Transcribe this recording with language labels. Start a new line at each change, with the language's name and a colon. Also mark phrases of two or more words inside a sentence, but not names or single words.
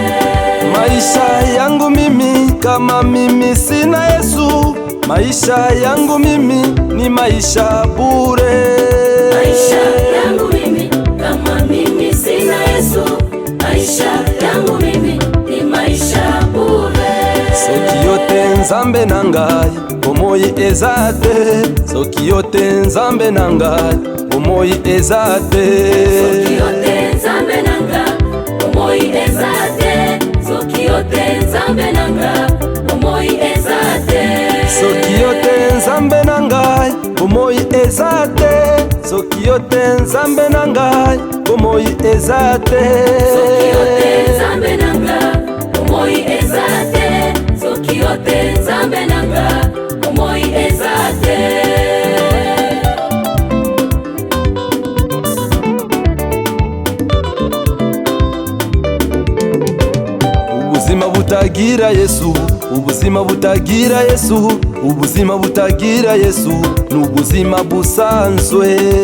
Swahili: Maisha yangu mimi, kama mimi sina Yesu, maisha yangu mimi ni maisha bure. Maisha yangu mimi, kama mimi sina Yesu, maisha yangu mimi ni maisha bure.
Lingala: Soki yote nzambe na ngai bomoi eza te, soki yote nzambe na ngai bomoi eza te, soki yote nzambe na ngai bomoi eza te, soki yote nzambe na ngai bomoi eza te, soki yote nzambe na ngai bomoi eza te, soki yote nzambe na ngai bomoi eza te, soki yote nzambe na ngai bomoi eza te, soki yote nzambe na ngai bomoi eza te.
Kinyarwanda: Ubuzima butagira Yesu, ubuzima butagira Yesu, ubuzima butagira Yesu n'ubuzima busanzwe.